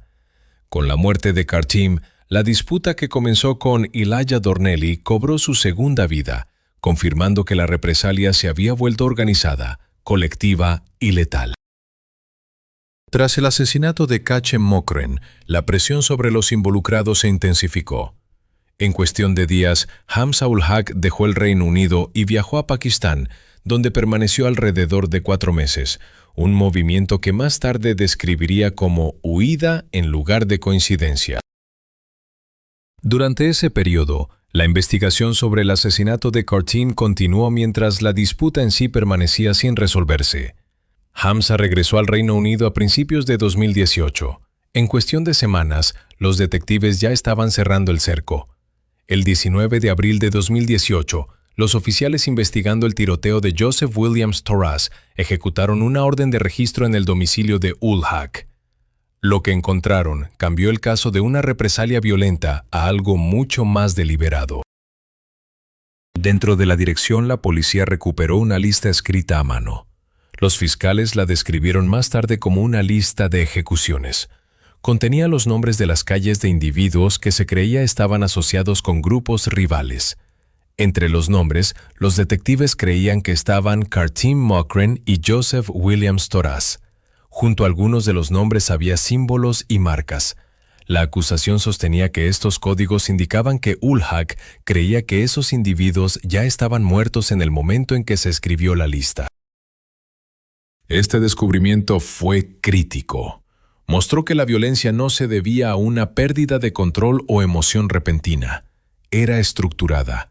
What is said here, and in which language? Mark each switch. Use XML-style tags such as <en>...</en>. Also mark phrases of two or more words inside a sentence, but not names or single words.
<es>Con la muerte de Kartim, la disputa que comenzó con Elijah Dornelly cobró su segunda vida, confirmando que la represalia se había vuelto organizada, colectiva y letal. Tras el asesinato de Kachem Mokrane, la presión sobre los involucrados se intensificó. En cuestión de días, Hamza ul-Haq dejó el Reino Unido y viajó a Pakistán, donde permaneció alrededor de 4 meses, un movimiento que más tarde describiría como huida en lugar de coincidencia. Durante ese periodo, la investigación sobre el asesinato de Kartim continuó mientras la disputa en sí permanecía sin resolverse. Hamza regresó al Reino Unido a principios de 2018. En cuestión de semanas, los detectives ya estaban cerrando el cerco. El 19 de abril de 2018, los oficiales investigando el tiroteo de Joseph Williams Torras ejecutaron una orden de registro en el domicilio de ul-Haq. Lo que encontraron cambió el caso de una represalia violenta a algo mucho más deliberado. Dentro de la dirección, la policía recuperó una lista escrita a mano. Los fiscales la describieron más tarde como una lista de ejecuciones. Contenía los nombres de las calles de individuos que se creía estaban asociados con grupos rivales. Entre los nombres, los detectives creían que estaban Kartim Mokrane y Joseph Williams Torras. Junto a algunos de los nombres había símbolos y marcas. La acusación sostenía que estos códigos indicaban que ul-Haq creía que esos individuos ya estaban muertos en el momento en que se escribió la lista. Este descubrimiento fue crítico. Mostró que la violencia no se debía a una pérdida de control o emoción repentina. Era estructurada.</es>